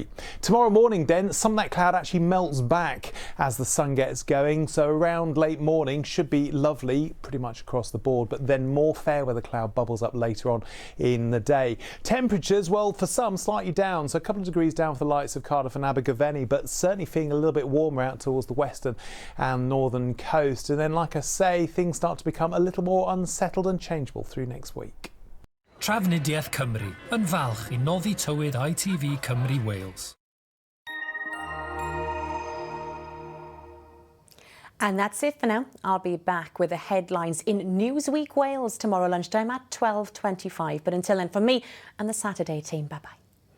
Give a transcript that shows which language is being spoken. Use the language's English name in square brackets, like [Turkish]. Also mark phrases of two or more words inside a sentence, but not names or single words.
[English] Tomorrow morning then, some of that cloud actually melts back as the sun gets going, so around late morning should be lovely pretty much across the board, but then more fair weather cloud bubbles up later on in the day. Temperatures, well, for some slightly down, so a couple of degrees down for the likes of Cardiff and Abergavenny, but certainly feeling a little bit warmer out towards the western and northern coast. And then, like I say, things start to become a little more unsettled and changeable through next week. [Welsh] Trafnidiaeth Cymru yn falch i noddi tywyd ITV Cymru Wales. [English] And that's it for now. I'll be back with the headlines in Newsweek Wales tomorrow lunchtime at 12:25. But until then, from me and the Saturday team, bye-bye.